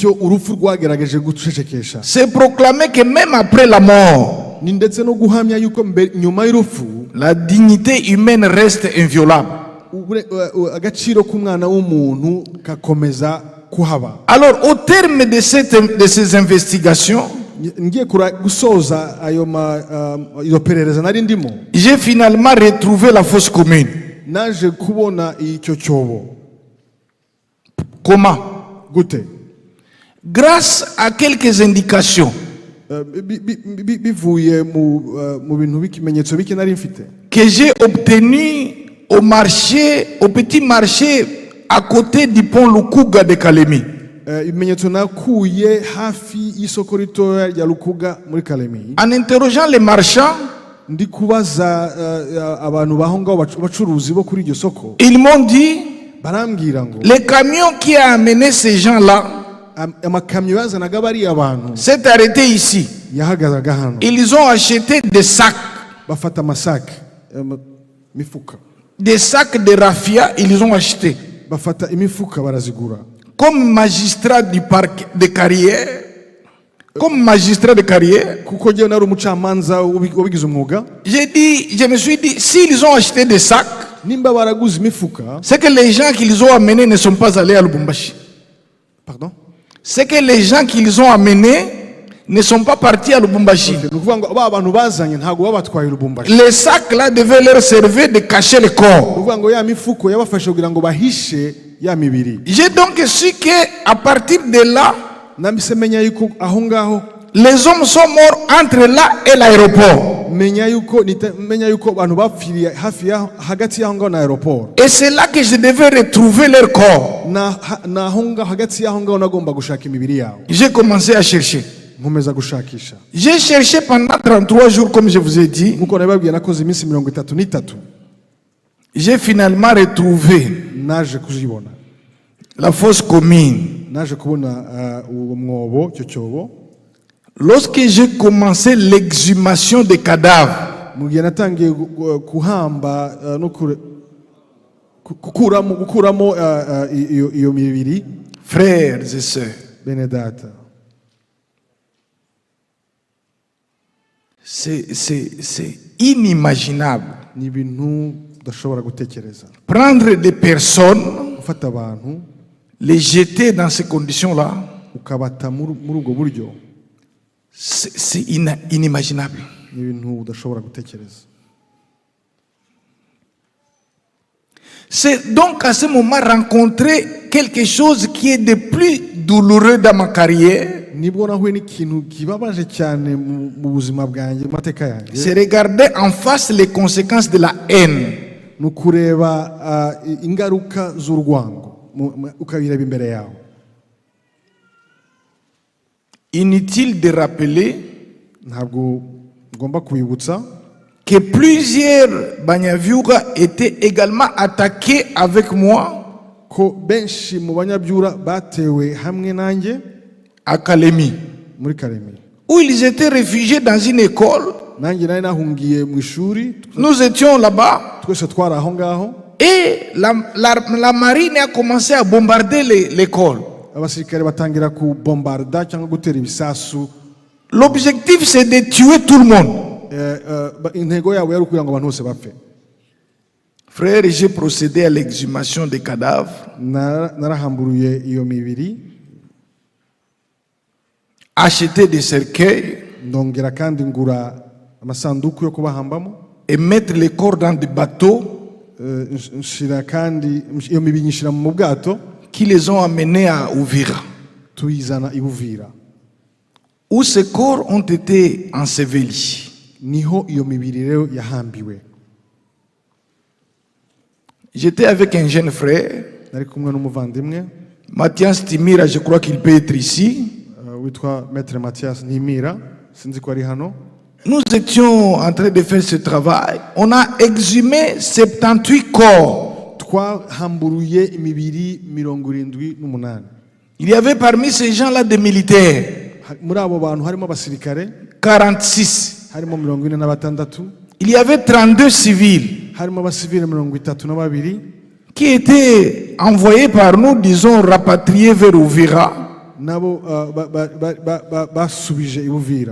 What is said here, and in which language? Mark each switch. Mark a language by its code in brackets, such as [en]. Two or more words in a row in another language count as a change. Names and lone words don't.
[fr] C'est proclamer que même après la mort, la dignité humaine reste inviolable. [rw] kuhaba. [fr] Alors, au terme de ces investigations, [rw] Ngiye gusoza iyo perereza nari ndimo, [fr] j'ai finalement retrouvé la fosse commune. [rw] naje kubona icyo cyobo. [fr] Comment? [rw] Gute? [fr] Grâce à quelques indications [rw] bivuye mu bintu b'ikimenyetso bike nari mfite, [fr] que j'ai obtenues au petit marché à côté du pont Lukuga de Kalemi. [rw] ibimenyetso nakuye hafi y'isoko ritoya rya Lukuga muri Kalemi. [fr] En interrogeant les marchands, [rw] Ndi kubaza abantu baho ngaho bacuruzi bo kuri iryo soko, [fr] ils m'ont dit [rw] barambwira ngo [fr] le camion qui a amené ces gens-là [rw] amakamyo yazanaga bariya abantu [fr] s'est arrêté ici. [rw] yahagazaga hano. [fr] Ils ont acheté des sacs [rw] Bafata amasake, mifuka, [fr] de raffia, ils ont acheté. [rw] bafata imifuka barazigura. [fr] Comme magistrat du parc de carrière, [rw] Kuko jyewe nari umucamanza wabigize umwuga, [fr] je me suis dit, s'ils ont acheté des sacs, [rw] nimba baraguze imifuka, [fr] c'est que les gens qu'ils ont amenés ne sont pas allés à Lubumbashi. pardon, C'est que les gens qu'ils ont amenés ne sont pas partis à Lubumbashi. [rw] ni ukuvuga ngo ba bantu bazanye ntabwo babatwaye Lubumbashi. [fr] Les sacs là devaient leur servir de cacher le corps. [rw] Ni ukuvuga ngo ya mifuko yabafashe kugira ngo bahishe ya mibiri. [fr] J'ai donc su qu'à partir de là, [rw] Nambise menya yuko aho ngaho, [fr] les hommes sont morts entre là et l'aéroport. [rw] menya yuko abantu bapfiriye hafi hagati y'aho ngaho na aeroport. [fr] Et c'est là que je devais retrouver leur corps. [rw] na aho ngaho hagati y'aho ngaho nagomba gushaka imibiri yabo. [fr] J'ai commencé à chercher. [rw] Nkomeza gushakisha. [fr] J'ai cherché pendant 33 jours, comme je vous ai dit. [rw] Nkuko nababwiye nakoze iminsi 33. [fr] J'ai finalement retrouvé [rw] Naje kuzibona. [fr] la fosse commune. [rw] Naje kubona uwo mwobo, cyo cyobo. [fr] Lorsque j'ai commencé l'exhumation des cadavres, [rw] Mu gihe natangiye kuhamba no gukuramo iyo mibiri, [fr] frères et sœurs, [rw] bene data, [fr] c'est inimaginable. [rw] ni ibintu udashobora gutekereza. [fr] Prendre des personnes, [rw] Ufata abantu [fr] les jeter dans ces conditions-là, [rw] ukabata muri ubwo buryo, [fr] c'est inimaginable. [rw] ni ibintu udashobora gutekereza. [fr] C'est donc à ce moment rencontrer quelque chose qui est de plus douloureux dans ma carrière. [rw] Nibwo nahuye n'ikintu kibabaje cyane mu buzima bwanjye, mu mateka yanjye. [fr] C'est regarder en face les conséquences de la haine. [rw] Nukureba ingaruka z'urwango, ukabireba imbere yawe. [fr] Inutile de rappeler [rw] Ntabwo ngomba kubibutsa [fr] que plusieurs banyavyuga étaient également attaqués avec moi [rw] ko benshi mu banyabyura batewe hamwe nanjye [fr] à Kalemi, [rw] muri Kalemi, [fr] où ils étaient réfugiés dans une école. [rw] nanjye nari nahungiye mu ishuri, [fr] Nous étions là-bas [rw] twese twari aho ngaho. [fr] et la marine a commencé à bombarder l'école. [rw] Abasirikare batangira kubombarda cyangwa gutera ibisasu. [fr] L'objectif c'est de tuer tout le monde. [rw] Intego yabo yari ukugira ngo abantu bose bapfe. [fr] Frère, j'ai procédé à l'exhumation des cadavres. [rw] Narahamburuye iyo mibiri, [fr] Acheter des cercueils [rw] ndongera kandi ngura amasanduku yo kubahambamo, [fr] et mettre les corps dans des bateaux [rw] nshira kandi iyo mibiri nyishira mu bwato, [fr] qui les ont amenés à Uvira, [rw] tuyizana i Buvira, [fr] où ces corps ont été ensevelis. [rw] niho iyo mibiri rero yahambiwe. [fr] J'étais avec un jeune frère, Nari kumwe n'umuvandimwe Mathias Timira, je crois qu'il peut être ici. [rw] witwa Maître Mathias Ntimira, sinzi ko ari hano. [fr] Nous étions en train de faire ce travail. On a exhumé 78 corps. [rw] Twahamburuye imibiri 78. [fr] Il y avait parmi ces gens-là des militaires, [rw] Muri abo bantu harimo abasirikare, [fr] 46. [rw] harimo 46, [fr] Il y avait 32 civils [rw] harimo abasivile 32 [fr] qui étaient envoyés par nous, disons, rapatriés vers Uvira, [rw] nabo basubije i Buvira